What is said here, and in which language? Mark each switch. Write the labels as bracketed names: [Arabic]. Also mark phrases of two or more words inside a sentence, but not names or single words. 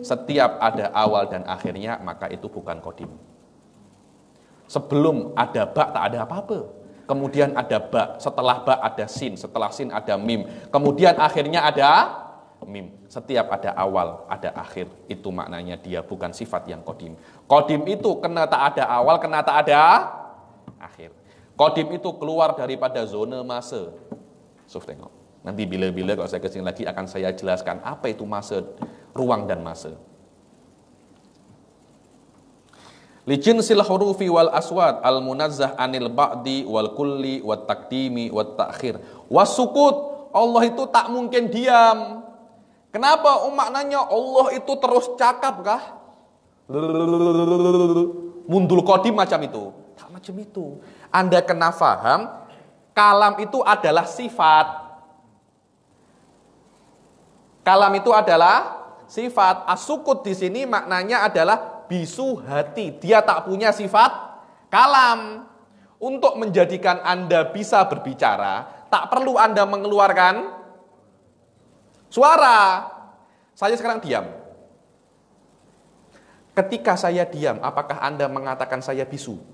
[Malay] Setiap ada awal dan akhirnya maka itu bukan qadim. Sebelum ada ba tak ada apa-apa. Kemudian ada ba, setelah ba ada sin, setelah sin ada mim. Kemudian akhirnya ada mim. Setiap ada awal, ada akhir. Itu maknanya dia bukan sifat yang qadim. Qadim itu kena tak ada awal, kena tak ada akhir. Qadim itu keluar daripada zona masa. Tengok. Nanti bila-bila kalau saya kesini lagi akan saya jelaskan apa itu masa, ruang dan masa. [Arabic] لجنس الحروف والأصوات المنزه عن البعض والكل والتقديم والتأخير. [Malay] Wasukut, Allah itu tak mungkin diam. Kenapa? Maknanya Allah itu terus cakap kah? Mundul qadim macam itu. Tak macam itu. Anda kena faham, kalam itu adalah sifat. Kalam itu adalah sifat. As-sukut di sini maknanya adalah bisu hati. Dia tak punya sifat kalam. Untuk menjadikan Anda bisa berbicara, tak perlu Anda mengeluarkan suara. Saya sekarang diam. Ketika saya diam, apakah Anda mengatakan saya bisu?